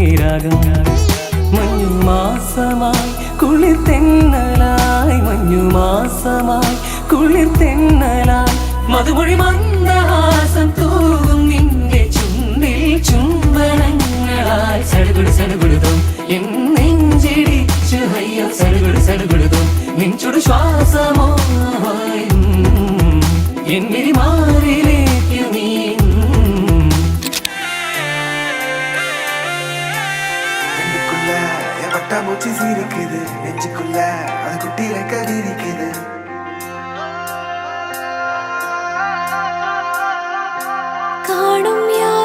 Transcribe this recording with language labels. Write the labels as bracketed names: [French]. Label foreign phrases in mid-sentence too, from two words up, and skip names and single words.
[Malayalam] രാഗം മഞ്ഞു മാസമായി കുളിർ തെന്നലായി മഞ്ഞു മാസമായി കുളിർ തെന്നലായി മധുമൊഴി മന്ദഹാസം തൂകും നിന്റെ ചുണ്ടിൽ ചുംബനങ്ങളായി സടുകുടു സടുകുടുതും എൻ നെഞ്ചിടിച്ചു അയ്യോ സടുകുടു സടുകുടുതും നിൻചുടു ശ്വാസമോ എൻ വിരിമാറിലേക്ക് നീ [Tamil] மூச்சு சீரிக்குது நெஞ்சுக்குள்ள அது குட்டி ரெக்க விரிக்குது காணும்